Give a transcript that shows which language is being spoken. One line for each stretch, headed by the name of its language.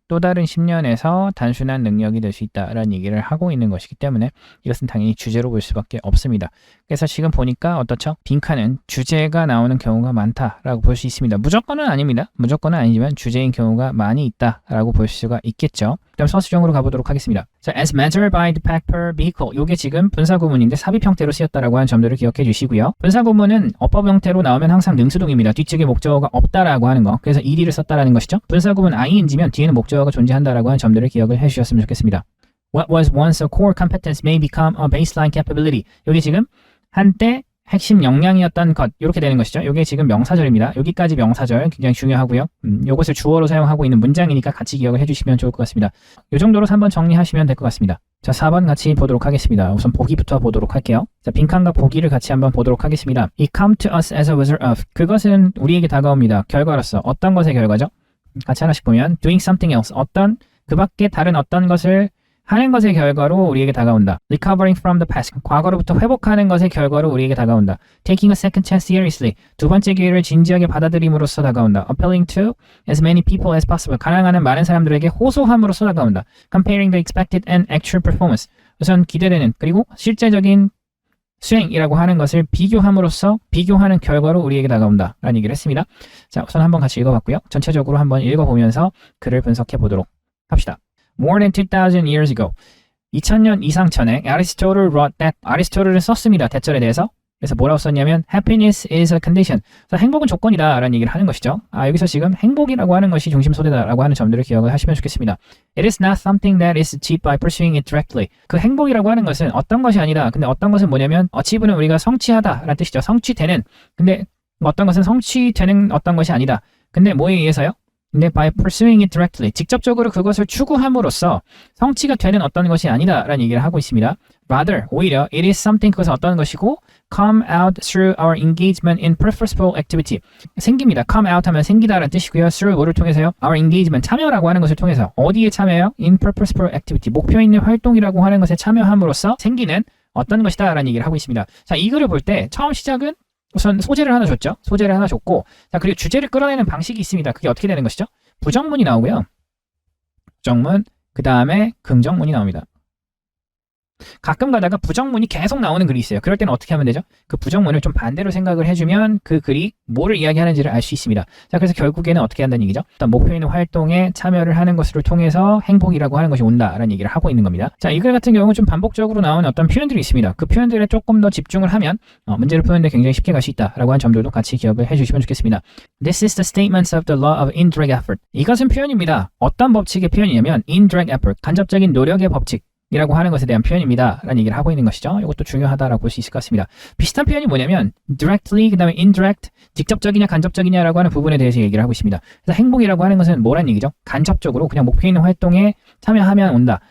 Korean: 또 다른 10년에서 단순한 능력이 될 수 있다라는 얘기를 하고 있는 것이기 때문에 이것은 당연히 주제로 볼 수밖에 없습니다. 그래서 지금 보니까 어떻죠? 빈칸은 주제가 나오는 경우가 많다라고 볼 수 있습니다. 무조건은 아닙니다. 무조건은 아니지만 주제인 경우가 많이 있다라고 볼 수가 있겠죠. 그럼 서술형으로 가보도록 하겠습니다.
English: 자, as measured by the pack per vehicle.
Korean: 이게 지금 분사구문인데 삽입 형태로 쓰였다라고 하는 점들을 기억해 주시고요. 분사구문은 어법 형태로 나오면 항상 능수동입니다. 뒤쪽에 목적어가 없다라고 하는 거. 그래서 ed를 썼다라는 것이죠. 분사구문 ing면 뒤에는 목적어가 존재한다라고 하는 점들을 기억을 해 주셨으면 좋겠습니다.
English: What was once a core competence may become a baseline capability.
Korean: 여기 지금 한때 핵심 역량이었던 것 이렇게 되는 것이죠. 이게 지금 명사절입니다. 여기까지 명사절 굉장히 중요하고요. 이것을 주어로 사용하고 있는 문장이니까 같이 기억을 해주시면 좋을 것 같습니다. 이 정도로 3번 정리하시면 될 것 같습니다. 자, 4번 같이 보도록 하겠습니다. 우선 보기부터 보도록 할게요. 자, 빈칸과 보기를 같이 한번 보도록 하겠습니다.
English: It come to us as a result of.
Korean: 그것은 우리에게 다가옵니다. 결과로서. 어떤 것의 결과죠? 같이 하나씩 보면
English: doing something else.
Korean: 그 밖에 다른 어떤 것을 하는 것의 결과로 우리에게 다가온다.
English: Recovering from the past.
Korean: 과거로부터 회복하는 것의 결과로 우리에게 다가온다.
English: Taking a second chance seriously.
Korean: 두 번째 기회를 진지하게 받아들임으로써 다가온다.
English: Appealing to as many people as possible.
Korean: 가능한 많은 사람들에게 호소함으로써 다가온다.
English: Comparing the expected and actual performance.
Korean: 우선 기대되는 그리고 실제적인 수행이라고 하는 것을 비교하는 결과로 우리에게 다가온다 라는 얘기를 했습니다. 자, 우선 한번 같이 읽어봤고요. 전체적으로 한번 읽어보면서 글을 분석해 보도록 합시다.
English: More than 2,000 years ago.
Korean: 2000년 이상 전에
English: Aristotle wrote that.
Korean: 아리스토텔은 썼습니다. 대절에 대해서. 그래서 뭐라고 썼냐면
English: Happiness is a condition.
Korean: 그래서 행복은 조건이다 라는 얘기를 하는 것이죠. 여기서 지금 행복이라고 하는 것이 중심 소재다라고 하는 점들을 기억을 하시면 좋겠습니다.
English: It is not something that is achieved by pursuing it directly.
Korean: 그 행복이라고 하는 것은 어떤 것이 아니다. 근데 어떤 것은 뭐냐면 achieve는 우리가 성취하다 라는 뜻이죠. 성취되는. 근데 어떤 것은 성취되는 어떤 것이 아니다. 근데 뭐에 의해서요? 근데
English: by pursuing it directly,
Korean: 직접적으로 그것을 추구함으로써 성취가 되는 어떤 것이 아니다라는 얘기를 하고 있습니다.
English: Rather,
Korean: 오히려
English: it is something,
Korean: 그것은 어떤 것이고
English: come out through our engagement in purposeful activity.
Korean: 생깁니다.
English: come out
Korean: 하면 생기다라는 뜻이고요. through 뭐를 통해서요? our engagement, 참여라고 하는 것을 통해서. 어디에 참여해요?
English: in purposeful activity,
Korean: 목표 있는 활동이라고 하는 것에 참여함으로써 생기는 어떤 것이다 라는 얘기를 하고 있습니다. 자, 이 글을 볼 때 처음 시작은 우선 소재를 하나 줬죠. 소재를 하나 줬고, 자, 그리고 주제를 끌어내는 방식이 있습니다. 그게 어떻게 되는 것이죠? 부정문이 나오고요. 부정문, 그 다음에 긍정문이 나옵니다. 가끔 가다가 부정문이 계속 나오는 글이 있어요. 그럴 때는 어떻게 하면 되죠? 그 부정문을 좀 반대로 생각을 해주면 그 글이 뭐를 이야기하는지를 알 수 있습니다. 자, 그래서 결국에는 어떻게 한다는 얘기죠? 일단 목표 있는 활동에 참여를 하는 것을 통해서 행복이라고 하는 것이 온다라는 얘기를 하고 있는 겁니다. 자, 이 글 같은 경우는 좀 반복적으로 나오는 어떤 표현들이 있습니다. 그 표현들에 조금 더 집중을 하면 문제를 푸는데 굉장히 쉽게 갈 수 있다라고 하는 점들도 같이 기억을 해주시면 좋겠습니다.
English: This is the statements of the law of indirect effort.
Korean: 이것은 표현입니다. 어떤 법칙의 표현이냐면
English: indirect effort,
Korean: 간접적인 노력의 법칙. 이라고 하는 것에 대한 표현입니다 라는 얘기를 하고 있는 것이죠. 이것도 중요하다라고 볼 수 있을 것 같습니다. 비슷한 표현이 뭐냐면 directly, 그 다음에 indirect, 직접적이냐 간접적이냐라고 하는 부분에 대해서 얘기를 하고 있습니다. 그래서 행복이라고 하는 것은 뭐란 얘기죠? 간접적으로 그냥 목표 있는 활동에 참여하면 온다.